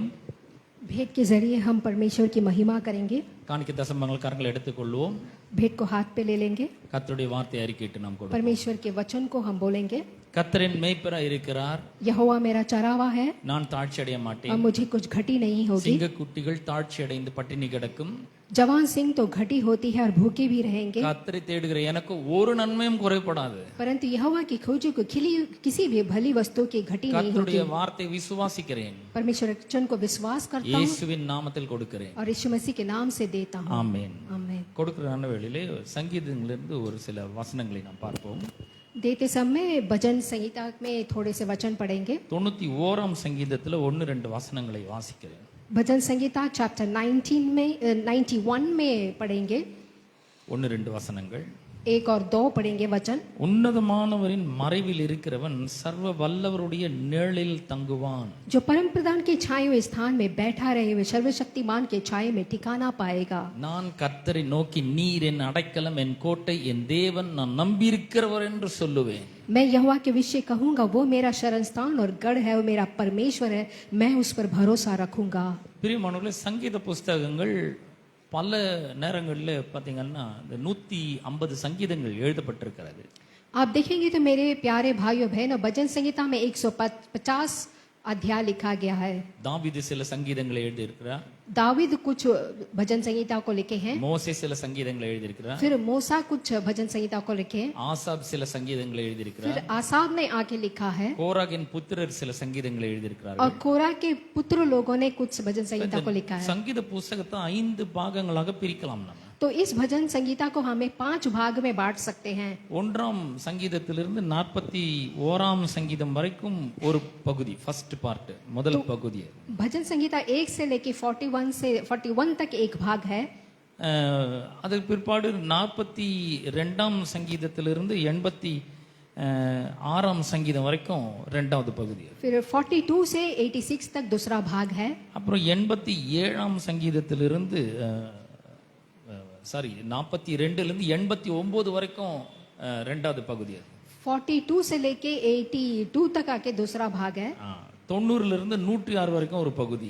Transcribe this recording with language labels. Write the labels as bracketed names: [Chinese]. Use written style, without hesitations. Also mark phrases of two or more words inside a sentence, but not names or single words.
[Hindi] भेंट के जरिए हम परमेश्वर की महिमा करेंगे। [Tamil] காணிக்க தசமங்கள் கரங்களை எடுத்துக்கொள்வோம். [Hindi] भेंट को हाथ पे ले लेंगे। [Tamil] கர்த்தருடைய வார்த்தையை அறிக்கையிட்டு நாம் கொடுப்போம். [Hindi] परमेश्वर के वचन को हम बोलेंगे। [Tamil] கர்த்தரின் மேய்ப்பராய் இருக்கிறார், [Hindi] यहोवा मेरा चरावा है, [Tamil] நான் தாழ்ச்சி அடைய [Hindi] और [Tamil] மாட்டேன். [Hindi] मुझे कुछ घटी नहीं होगी। [Tamil] சிங்கக்குட்டிகள் தாழ்ச்சி அடைந்து பட்டினி கிடக்கும், [Hindi] जवान सिंह तो घटी होती है और भूखे भी रहेंगे, [Tamil] கர்த்தரை தேடுகிற எனக்கு ஒரு நன்மையும் குறைபடாது. [Hindi] परंतु यहोवा की खोजों को खिली किसी भी भली वस्तु की घटी नहीं होगी। [Tamil] கர்த்தருடைய வார்த்தை विश्वासिக்கிறேன், [Hindi] परमेश्वर के वचन को विश्वास करता हूँ [Tamil] இயேசுவின் நாமத்தில் கொடுக்கிறேன். [Hindi] और यीशु मसीह के नाम से देता हूँ। [Tamil] ஆமென். [Hindi] आमीन। [Tamil] கொடுக்கிற வேளையிலே சங்கீதங்களிலிருந்து ஒரு சில வசனங்களை நாம் பார்ப்போம். [Hindi] देते समय भजन संहिता में थोड़े से वचन पढ़ेंगे। [Tamil] 91ஆம் சங்கீதத்துல 1-2 வசனங்களை வாசிக்கிறேன். [Hindi] भजन संहिता चैप्टर 91 में पढ़ेंगे। [Tamil] 1-2 வசனங்கள். [Hindi] 1 और 2 पढ़ेंगे वचन। [Tamil] உன்னதமானவரின் மறைவில் இருக்கிறவன் சர்வ வல்லவருடைய நிழலில் தங்குவான். [Hindi] जो परम प्रधान की छाए हुए स्थान में बैठा रहे हुए सर्वशक्तिमान के छाए में ठिकाना पाएगा। [Tamil] நான் கர்த்தரை நோக்கி நீர் என் அடைக்கலம், என் கோட்டை, என் தேவன், நான் நம்பியிருக்கிறவர் என்று சொல்லுவேன். [Hindi] मैं यहोवा के विषय कहूंगा, वो मेरा शरण स्थान और गढ़ है, वो मेरा परमेश्वर है, मैं उस पर भरोसा रखूंगा। [Tamil] பிரியமானவர்களே, சங்கீத புஸ்தகங்கள் பல நேரங்களில் பார்த்தீங்கன்னா இந்த 150 சங்கீதங்கள் எழுதப்பட்டிருக்கிறது. [Hindi] आप देखेंगे तो मेरे प्यारे भाइयों बहनों, भजन संहिता में 150 अध्याय लिखा गया है। [Tamil] தாவீது சில சங்கீதங்களை எழுதியிருக்கிறார், [Hindi] दावीद कुछ भजन संहिता को लिखे हैं, [Tamil] மோசே சில சங்கீதங்களை எழுதியிருக்கிறார், [Hindi] फिर मूसा कुछ भजन संहिता को लिखे हैं, [Tamil] ஆசாப் சில சங்கீதங்களை [Hindi] फिर [Tamil] எழுதியிருக்கிறார், [Hindi] आसाब ने आके लिखा है, [Tamil] கோராகின் புத்திரர் சில சங்கீதங்களை [Hindi] और [Tamil] எழுதியிருக்கிறார்கள். [Hindi] कोरा के पुत्र लोगों ने कुछ भजन संहिता को लिखा है। [Tamil] சங்கீத புஸ்தகத்தை 5 பாகங்களாக பிரிக்கலாம் நம்ம. [Hindi] तो इस भजन संहिता को हमें 5 भाग में बांट सकते हैं। [Tamil] 1ஆம் சங்கீதத்திலிருந்து 41ஆம் சங்கீதம் வரைக்கும் ஒரு பகுதி, [English] first part, [Tamil] முதல் பகுதி. [Hindi] भजन संहिता 1 से लेके 41 से 41 तक एक भाग है। [Tamil] அதுக்கு பிற்பாடு 42ஆம் சங்கீதத்திலிருந்து 86ஆம் சங்கீதம் வரைக்கும் இரண்டாவது பகுதி. [Hindi] फिर 42 से 86 तक दूसरा भाग है। [Tamil] அப்புறம் 87ஆம் சங்கீதத்திலிருந்து 42லிருந்து 89 வரைக்கும் இரண்டாவது பகுதி. [Hindi] 42 से लेके 82 तक आके दूसरा भाग है। [Tamil] 90லிருந்து 106 வரைக்கும் ஒரு பகுதி.